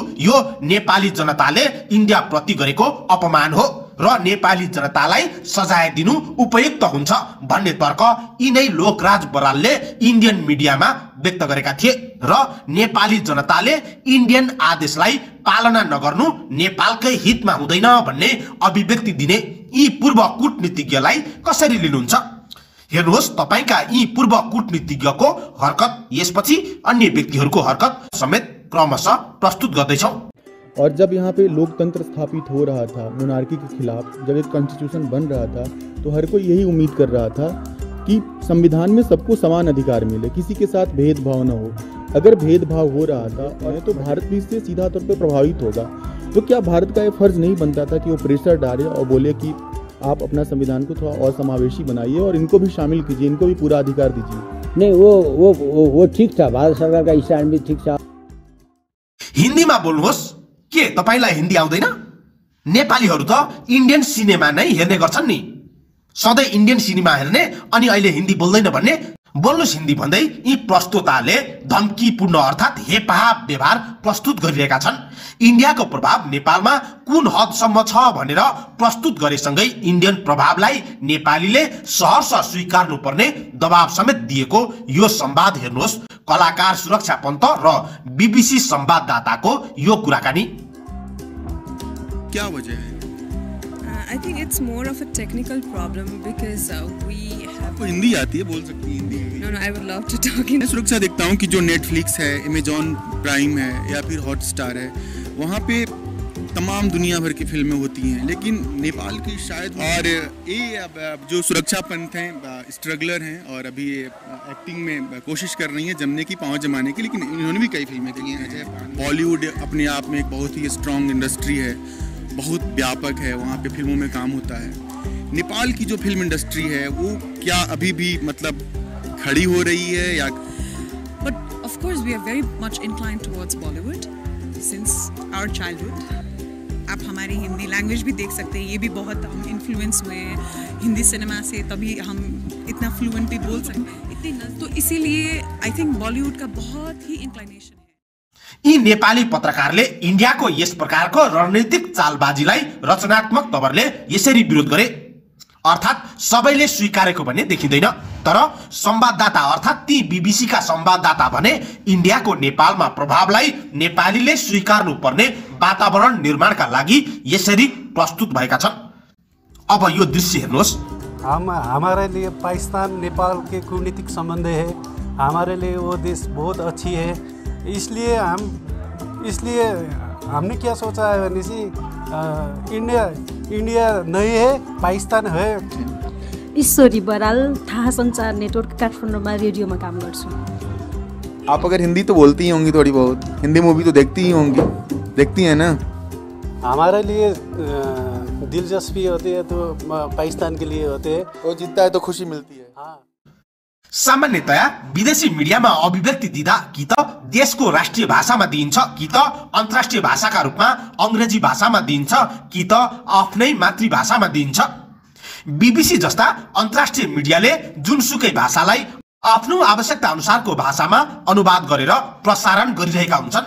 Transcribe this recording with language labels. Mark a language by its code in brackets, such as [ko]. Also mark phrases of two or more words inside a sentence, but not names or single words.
[ne] यो नेपाली जनताले इन्डिया प्रति गरेको अपमान हो र नेपाली जनतालाई सजाय दिनु उपयुक्त हुन्छ भन्ने तर्क यिनै लोकराज बरालले इन्डियन मिडियामा व्यक्त गरेका थिए र नेपाली जनताले इन्डियन आदेशलाई पालना नगर्नु नेपालकै हितमा हुँदैन भन्ने अभिव्यक्ति दिने यी पूर्व कूटनीतिज्ञलाई कसरी लिनुहुन्छ? हेर्नुहोस्, तपाईका यी पूर्व कूटनीतिज्ञको हरकत यसपछि अन्य व्यक्तिहरूको हरकत समेत क्रमशः प्रस्तुत गर्दैछौं। [hi] और जब यहाँ पे लोकतंत्र स्थापित हो रहा था, मोनार्की के खिलाफ जब एक कॉन्स्टिट्यूशन बन रहा था, तो हर कोई यही उम्मीद कर रहा था कि संविधान में सबको समान अधिकार मिले, किसी के साथ भेदभाव न हो। अगर भेदभाव हो रहा था तो भारत भी इससे सीधा तौर पर प्रभावित होगा। तो क्या भारत का ये फर्ज नहीं बनता था कि वो प्रेशर डाले और बोले कि आप अपना संविधान को थोड़ा और समावेशी बनाइए और इनको भी शामिल कीजिए, इनको भी पूरा अधिकार दीजिए? नहीं, वो ठीक था, भारत सरकार का स्टैंड भी ठीक था। [ne] हिन्दीमा बोल्नुहोस्। के तपाईलाई हिन्दी आउँदैन? नेपालीहरू त इन्डियन सिनेमा नै हेर्ने गर्छन् नि। सधैँ इन्डियन सिनेमा हेर्ने अनि अहिले हिन्दी बोल्दैन भन्ने बोल्नुस् हिन्दी भन्दै यी प्रस्तोताले धम्कीपूर्ण अर्थात् हेपाहा व्यवहार प्रस्तुत गरिरहेका छन्। इन्डियाको प्रभाव नेपालमा कुन हदसम्म छ भनेर प्रस्तुत गरेसँगै इन्डियन प्रभावलाई नेपालीले सहर्ष स्वीकार्नुपर्ने दबाव समेत दिएको यो संवाद हेर्नुहोस्। कलाकार सुरक्षा पन्त र बीबीसी संवाददाताको यो कुराकानी। [hi] क्या वजह है? [en] I think it's more of a technical problem because we have. [hi] आपको हिंदी आती है, बोल सकती है हिंदी? [en] No, I would love to talk in. [hi] मैं सुरक्षा देखता हूँ कि जो नेटफ्लिक्स है, अमेजॉन प्राइम है या फिर हॉटस्टार है, वहाँ पे तमाम दुनिया भर की फिल्में होती हैं, लेकिन नेपाल की शायद। और ये अब जो सुरक्षा पंथ हैं स्ट्रगलर हैं और अभी एक्टिंग में कोशिश कर रही हैं जमने की, पाँव जमाने की, लेकिन इन्होंने भी कई फिल्में की हैं। बॉलीवुड अपने आप में एक बहुत ही स्ट्रॉन्ग इंडस्ट्री है, बहुत व्यापक है, वहाँ पे फिल्मों में काम होता है। नेपाल की जो फिल्म इंडस्ट्री है वो क्या अभी भी मतलब खड़ी हो रही है या? But of course we are very much inclined towards Bollywood since our childhood. आप हमारी हिंदी लैंग्वेज भी देख सकते हैं, ये भी बहुत हम इन्फ्लुएंस हुए हैं हिंदी सिनेमा से, तभी हम इतना फ्लुएंट भी बोल सकते हैं इतनी। तो इसीलिए [en] I think [hi] बॉलीवुड का बहुत ही इंक्लाइनेशन है। [ne] यी नेपाली पत्रकारले इन्डियाको यस प्रकारको रणनीतिक चालबाजीलाई रचनात्मक तवरले यसरी विरोध गरे, अर्थात् सबैले स्वीकारेको भन्ने देखिँदैन। तर संवाददाता अर्थात् ती बीबीसीका संवाददाता भने इन्डियाको नेपालमा प्रभावलाई नेपालीले स्वीकार्नु पर्ने वातावरण निर्माणका लागि यसरी प्रस्तुत भएका छन्। अब यो दृश्य हेर्नुहोस्। [hi] हमारे लिए पाकिस्तान नेपाल के कूटनीतिक संबंध है, हमारे लिए वो देश बहुत अच्छी है, इसलिए हमने क्या सोचा है इंडिया नहीं है, पाकिस्तान है। [ne] ईश्वरी बराल, थाहा संचार नेटवर्क काठमाडौँमा रेडियोमा काम गर्छु। [hi] आप अगर हिंदी तो बोलती ही होंगी थोड़ी बहुत, हिंदी मूवी तो देखती ही होंगी, देखती हैं ना? हमारे लिए दिलचस्पी होती है तो पाकिस्तान के लिए होते हैं, वो जीतता है तो खुशी मिलती है। हाँ। [ne] सामान्यतया विदेशी मिडियामा अभिव्यक्ति दिँदा कि त देशको राष्ट्रिय भाषामा दिइन्छ, कि त अन्तर्राष्ट्रिय भाषाका रूपमा अंग्रेजी भाषामा दिइन्छ, कि त आफ्नै मातृभाषामा दिइन्छ। बीबीसी जस्ता अन्तर्राष्ट्रिय मिडियाले जुनसुकै भाषालाई आफ्नो आवश्यकता अनुसारको भाषामा अनुवाद गरेर प्रसारण गरिरहेका हुन्छन्।